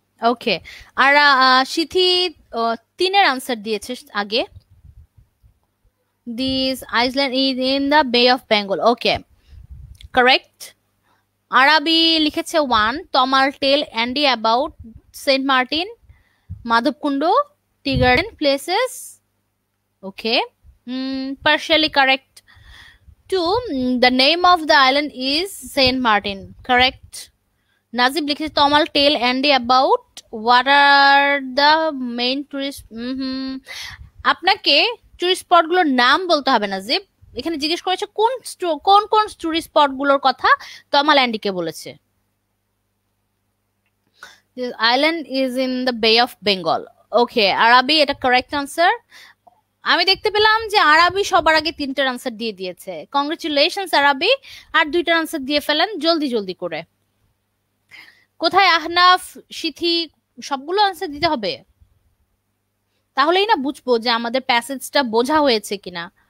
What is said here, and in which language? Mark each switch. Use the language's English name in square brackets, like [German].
[Bangla] ওকে, আর সিথি 3 এর আনসার দিয়েছে আগে, [English] This island is in the bay of Bengal. Okay, correct. Arabi [Bangla] লিখেছে [English] 1, Tamal tell and about Saint Martin, Madhabkunda, tea garden places. Okay, partially correct. 2, the name of the island is Saint Martin. Correct. Najib [Bangla] লিখেছে [English] Tamal tell and about what are the main tourist. [Bangla] আপনাকে tourist spot গুলোর নাম বলতে হবে নাজিব, এখানে জিজ্ঞেস করেছে কোন কোন কোন টুরিস্ট স্পট গুলোর কথা তমাল অ্যান্ডিকে বলেছে। [English] This island is in the Bay of Bengal. [Bangla] ওকে, আরাবি এটা কারেক্ট আনসার। আমি দেখতে পেলাম যে আরাবি সবার আগে 3টার আনসার দিয়ে দিয়েছে, কংগ্রেচুলেশনস আরাবি, আর 2টার আনসার দিয়ে ফেলেন জলদি জলদি করে। কোথায় আহনাফ, সিথি, সবগুলো আনসার দিতে হবে, তাহলেই না বুঝবো যে আমাদের প্যাসেজটা বোঝা হয়েছে কিনা।